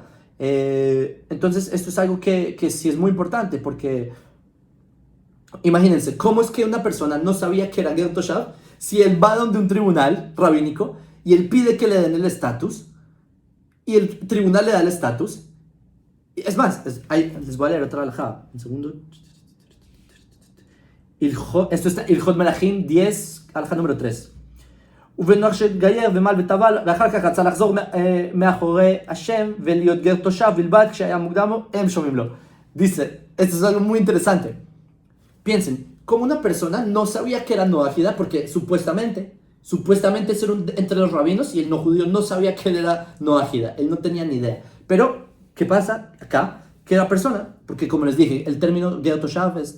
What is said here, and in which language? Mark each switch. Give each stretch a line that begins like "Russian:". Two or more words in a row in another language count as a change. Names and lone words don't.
Spanish: Entonces esto es algo que sí es muy importante, porque imagínense, ¿cómo es que una persona no sabía que era
Hebrew: גר תושב
Spanish: si él va donde un tribunal rabínico y él pide que le den el estatus y el tribunal le da el estatus, es más, les voy a leer otra alajá, un segundo. Esto está Ilhot Melachim 10, alajá número 3.
Hebrew: ובנוח שהתגייר ומל וטבל, ואחר כך רצה לחזור מאחורי השם ולהיות גר תושב בלבד כשהיה מוקדם לו, הם שומעים לו.
Spanish: Dice, esto es algo muy interesante. Piensen, como una persona no sabía que era noágida, porque supuestamente eso era entre los rabinos y el no judío no sabía que él era noágida, él no tenía ni idea. Pero, ¿qué pasa acá? Que la persona, porque como les dije, el término
Hebrew: גר תושב
Spanish: es...